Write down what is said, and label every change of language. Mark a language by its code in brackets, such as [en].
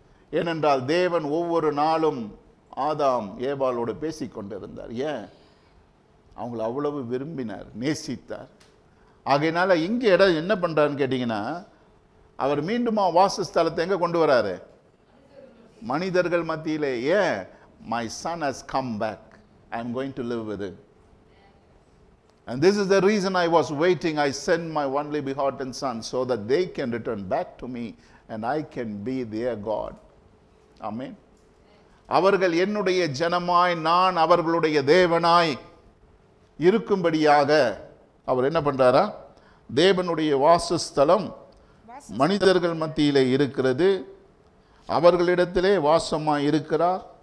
[ta] ஏனென்றால் தேவன் ஒவ்வொரு நாளும் ஆதாம் ஏவாளோடு பேசிக்கொண்டிருந்தார். ஏன்? அவங்கள அவ்வளவு விரும்பினார், நேசித்தார். ஆகையினால இங்கே இடம் என்ன பண்ணுறாருன்னு கேட்டிங்கன்னா, அவர் மீண்டுமா வாசஸ்தலத்தை எங்கே கொண்டு வராரு? மனிதர்கள் மத்தியிலே. ஏன்? [en] My son has come back. I am going to live with him. And this is the reason I was waiting. I sent my only begotten son so that they can return back to me and I can be their God. Amen. [ta] அவர்கள் என்னுடைய ஜனமாய் நான் அவர்களுடைய தேவனாய் இருக்கும்படியாக அவர் என்ன பண்றாரா? தேவனுடைய வாசஸ்தலம் மனிதர்கள் மத்தியிலே இருக்கிறது, அவர்களிடத்திலே வாசமாய் இருக்கிறார்,